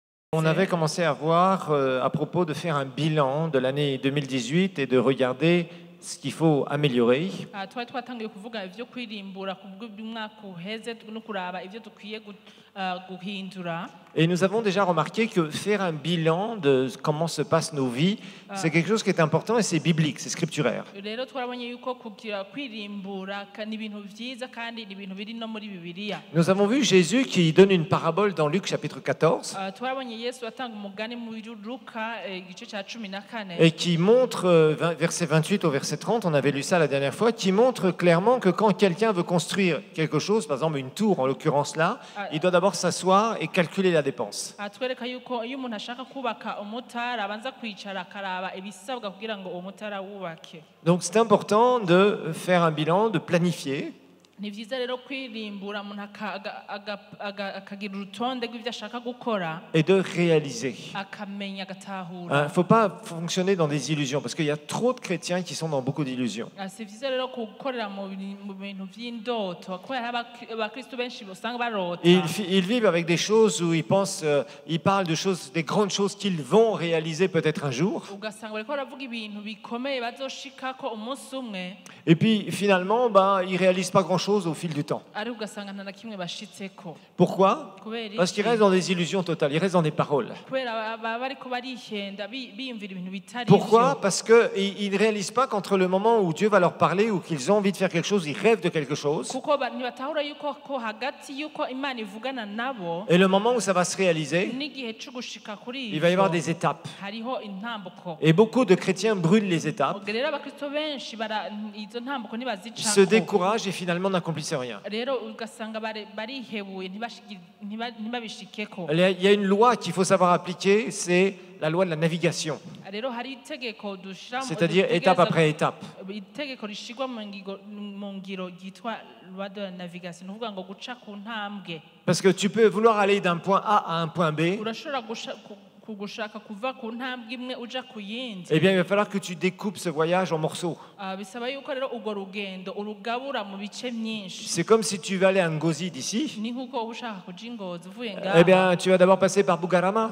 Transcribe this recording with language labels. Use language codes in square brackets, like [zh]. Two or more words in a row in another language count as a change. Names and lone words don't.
[fr] On avait commencé à voir à propos de faire un bilan de l'année 2018 et de regarder ce qu'il faut améliorer. [rn] twari twatangiye kuvuga ivyo kwirimbura kubw'umwaka uheze no kuraba ivyo dukwiye guhindura. [fr] Et nous avons déjà remarqué que faire un bilan de comment se passent nos vies, c'est quelque chose qui est important et c'est biblique, c'est scripturaire. [rn] Rero twarabonye yuko kugira kwirimbura ni ibintu vyiza kandi ni ibintu biri no muri Bibiliya. [fr] Nous avons vu Jésus qui donne une parabole dans Luc chapitre 14 [rn] Twarabonye Yesu atanga umugani mu Luka igice ca 14 [fr] et qui montre, verset 28 au verset 30, on avait lu ça la dernière fois, qui montre clairement que quand quelqu'un veut construire quelque chose, par exemple une tour en l'occurrence là, il doit d'abord s'asseoir et calculer la dépense. [rn] atwereka yuko iyo umuntu ashaka kubaka umutara abanza kwicara akaraba ibisabwa kugira ngo uwo mutara wubake. [fr] Donc c'est important de faire un bilan, de planifier. [rn] Ni vyiza rero kwirimbura umuntu akagira urutonde rw'ivyo ashaka gukora [fr] Et de réaliser. [rn] akamenya [fr] Il [rn] agatahura. [fr] ne faut pas fonctionner dans des illusions parce qu'il y a trop de chrétiens qui sont dans beaucoup d'illusions. [rn] Si vyiza rero gukorera mu bintu vy'indoto kubera abakristo benshi usanga barota. [fr] Ils vivent avec des choses où ils pensent, ils parlent de choses, des grandes choses qu'ils vont réaliser peut-être un jour. [rn] Ugasanga bariko baravuga ibintu bikomeye bazoshikako umunsi umwe [fr] Et puis finalement, ils ne réalisent pas grand-chose au fil du temps. [rn] ariko ugasanga nta na kimwe bashitseko. [fr] Pourquoi? [rn] Kubera [fr] Parce qu'ils restent dans des illusions totales, ils restent dans des paroles. [rn] kubera baba bariko barihenda biyumvira ibintu bitari [fr] Pourquoi? [rn] ivyo. [fr] Parce qu'ils ne réalisent pas qu'entre le moment où Dieu va leur parler ou qu'ils ont envie de faire quelque chose, ils rêvent de quelque chose, [rn] kuko ntibatahura yuko ko hagati yuko Imana ivugana nabo [fr] et le moment où ça va se réaliser, [rn] n'igihe cyo gushika kuri [fr] il va y avoir [rn] ivyo [fr] des étapes. [rn] hariho intambuko. [fr] Et beaucoup de chrétiens brûlent les étapes, [rn] Ubwo rero abakristo benshi izo ntambuko [fr] se [rn] ntibazicako. [fr] découragent et finalement n'accomplissent rien. [rn] Rero ugasanga barihebuye ntibabishikeko. [fr] Il y a une loi qu'il faut savoir appliquer, c'est la loi de la navigation, [rn] Rero hari itegeko dushira [fr] c'est-à-dire étape après étape. [rn] itegeko rishigwa mu ngiro ryitwa [fr] loi de la navigation [rn] ni ukuvuga ngo guca ku ntambwe. [fr] Parce que tu peux vouloir aller d'un point A à un point B, [rn] Urashobora gushaka kuva ku ntambwe imwe uja ku yindi. [fr] eh bien il va falloir que tu découpes ce voyage en morceaux. [rn] Bisaba yuko rero urwo rugendo urugabura mu bice myinshi. [fr] C'est comme si tu veux aller à Ngozi d'ici, [rn] Ni nkuko uba ushaka kuja Ingozi uvuye [fr] eh [rn] ngaho [fr] bien tu vas d'abord passer par Bugarama.